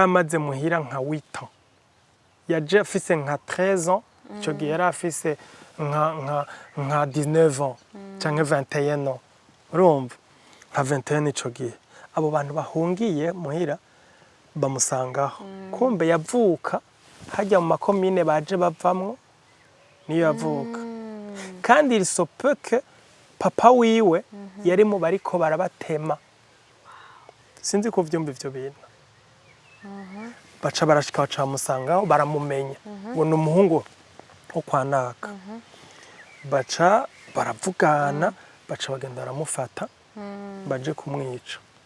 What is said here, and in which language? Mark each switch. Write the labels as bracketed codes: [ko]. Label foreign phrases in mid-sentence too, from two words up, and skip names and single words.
[rn] amaze muhira nka 8 ans yaje afise nka 13 ans icyo gihe yari afise nka 19 ans cyangwa 21 ans urumva nka 21 icyo gihe abo bantu bahungiye muhira bamusangaho kumbe yavuka hajya mu makomine baje bavamwo niyo yavuka kandi [fr] il se peut que [rn] papa wiwe yari mu bariko barabatema sinzi ko vyumva ivyo bintu baca barashika bacamusangaho baramumenya ngo ni umuhungu wo kwa naka baca baravugana baca bagenda baramufata baje kumwica